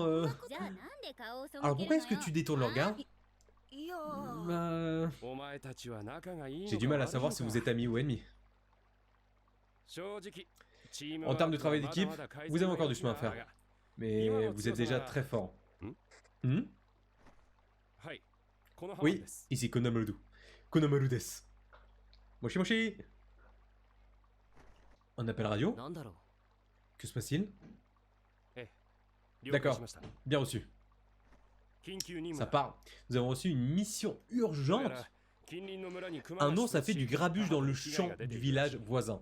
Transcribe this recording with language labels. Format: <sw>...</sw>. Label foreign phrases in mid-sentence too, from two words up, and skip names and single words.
<fr>Alors pourquoi est-ce que tu détournes le regard? J'ai du mal à savoir si vous êtes amis ou ennemis. En termes de travail d'équipe, vous avez encore du chemin à faire. Mais vous êtes déjà très fort. Oui, ici Konohamaru.</fr> <ja>Konohamaru desu. もしもし.</ja> <fr>Un appel radio? Que se passe-t-il? D'accord, bien reçu. Ça part. Nous avons reçu une mission urgente. Un ours a fait du grabuge dans le champ du village voisin.</fr>